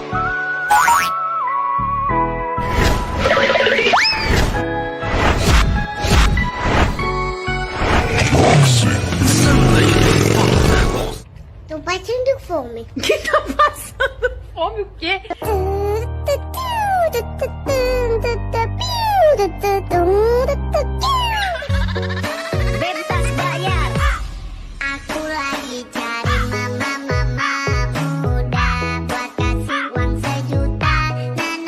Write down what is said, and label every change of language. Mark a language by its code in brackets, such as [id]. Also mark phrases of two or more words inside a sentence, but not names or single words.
[pt] Tô passando fome. Que tá passando fome o quê? [id] Bebas bayar. Aku lagi cari mama muda buat kasih uang 1 juta.